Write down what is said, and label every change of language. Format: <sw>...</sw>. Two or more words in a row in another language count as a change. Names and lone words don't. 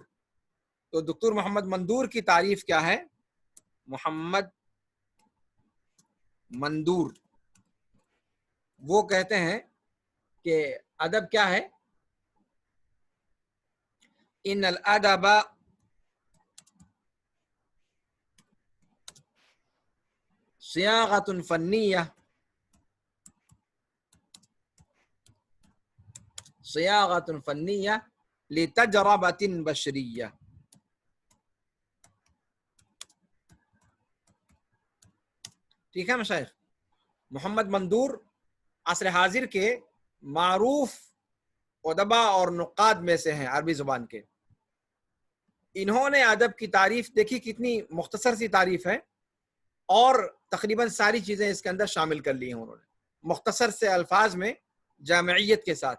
<ur>تو دکتور محمد مندور کی تعریف کیا ہے؟ محمد مندور وہ کہتے ہیں کہ ادب کیا ہے؟</ur> <ar>ان الادب صیاغۃ فنیہ صیاغۃ فنیہ لتجربۃ بشریہ.</ar> <ur>ٹھیک ہے مشائخ، محمد مندور عصر حاضر کے معروف ادبا اور نقاد میں سے ہیں عربی زبان کے. انہوں نے ادب کی تعریف دیکھی، کتنی مختصر سی تعریف ہے، اور تقریباً ساری چیزیں اس کے اندر شامل کر لی ہیں انہوں نے مختصر سے الفاظ میں جامعیت کے ساتھ.</ur>